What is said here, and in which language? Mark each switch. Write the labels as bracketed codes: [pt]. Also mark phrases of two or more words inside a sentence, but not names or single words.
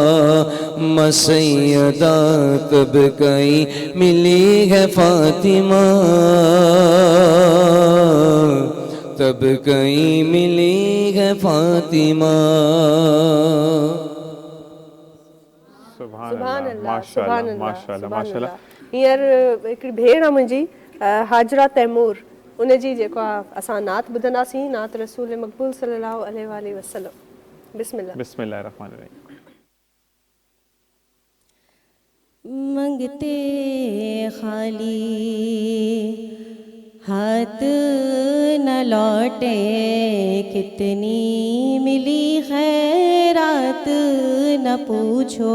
[hi] मसैयदा तब कहीं मिली है फातिमा, तब कहीं मिली है फातिमा। [ar] سبحان الله، سبحان الله، ماشاء الله. [sd] हींअर हिकिड़ी भेण आहे मुंहिंजी हाजरा तैमूर, उन जी जेको आहे असां नात ॿुधंदासीं, नात रसूल मक़बूल [ar] صلى الله عليه وسلم. बिस्मिल्लाह। بسم الله الرحمن الرحيم. [hi] मंगते खाली हाथ न लौटे, कितनी मिली खैरात न पूछो।